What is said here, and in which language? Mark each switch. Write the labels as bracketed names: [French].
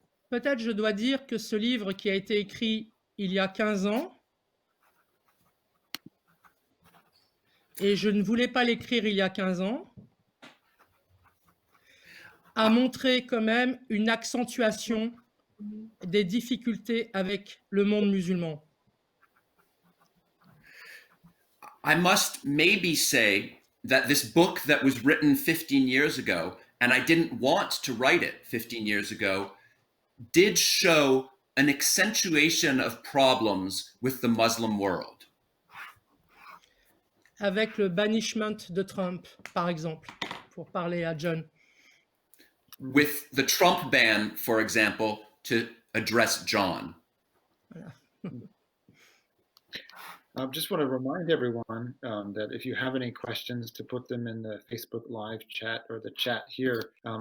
[French] peut-être je dois dire que ce livre qui a été écrit il y a 15 ans, et je ne voulais pas l'écrire il y a 15 ans, a montré quand même une accentuation des difficultés avec le monde musulman. [English] I must maybe say that this book that was written 15 years ago, and I didn't want to write it 15 years ago, did show an accentuation of problems with the Muslim world. [French] Avec le banishment de Trump, par exemple, pour parler à John. [English] With the Trump ban, for example, to address John. [French] Voilà. [English] I just want to remind everyone that if you have any questions, to put them in the Facebook Live chat or the chat here.